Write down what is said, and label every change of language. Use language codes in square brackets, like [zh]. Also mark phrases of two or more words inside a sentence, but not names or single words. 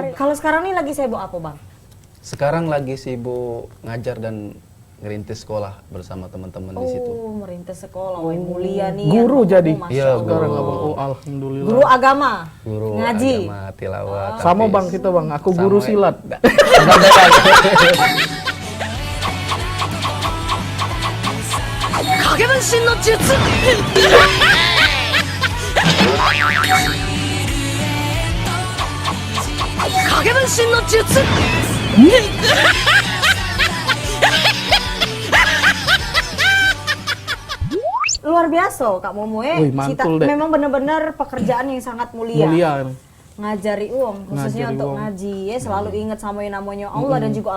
[id] Kalau sekarang nih lagi sibuk apa Bang? Sekarang lagi sibuk ngajar dan ngerintis sekolah bersama teman-teman di situ. Oh, merintis sekolah, wah mulia nih. Guru jadi? Masya Iya, Allah. Sekarang guru. abang, oh alhamdulillah. Guru agama. Guru Ngaji. agama, tilawat. Sama tahfiz. bang kita bang, aku guru Sama, silat. enggak. [ja] 影分身の術影分身の術 [id] Luar biasa Kak Momo Wih, mantul deh. memang benar-benar pekerjaan yang sangat mulia. Mulia. Ngajari khususnya Ngajari untuk uang. ngaji ya, selalu ingat sama yang namanya Allah dan juga